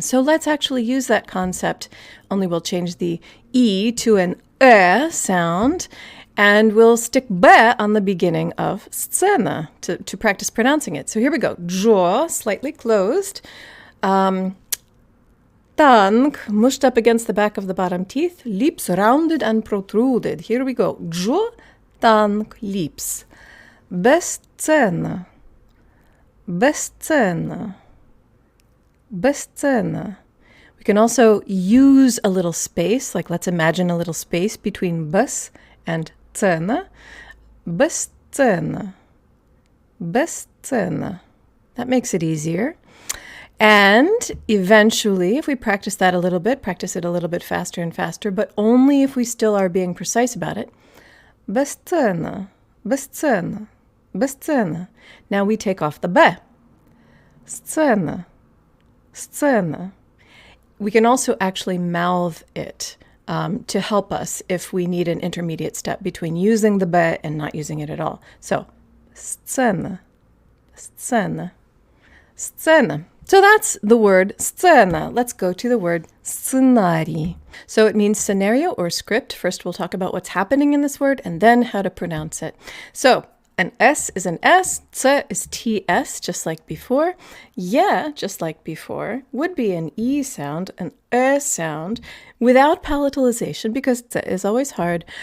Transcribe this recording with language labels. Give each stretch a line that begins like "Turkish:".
English: So let's actually use that concept, only we'll change the E to an E sound, and we'll stick B on the beginning of сцена to practice pronouncing it. So here we go. Jaw, slightly closed. Tongue mushed up against the back of the bottom teeth, lips rounded and protruded. Here we go. Jaw, tongue, lips.
Russian: Бесценно, бесценно, бесценно.
English: We can also use a little space, like let's imagine a little space between bes and цена.
Russian: Бесценно, бесценно.
English: That makes it easier. And eventually, if we practice that a little bit, practice it a little bit faster and faster, but only if we still are being precise about it.
Russian: Бесценно, бесценно, бесценно.
English: Now we take off the B.
Russian: Сцена, сцена.
English: We can also actually mouth it to help us if we need an intermediate step between using the B and not using it at all.
Russian: So, сцена, сцена, сцена.
English: So that's the word сцена. Let's go to the word сценарий. So it means scenario or script. First, we'll talk about what's happening in this word and then how to pronounce it. So an S is an S, ц is TS, just like before. Yeah, just like before, would be an E sound, an E sound, without palatalization because ц is always hard.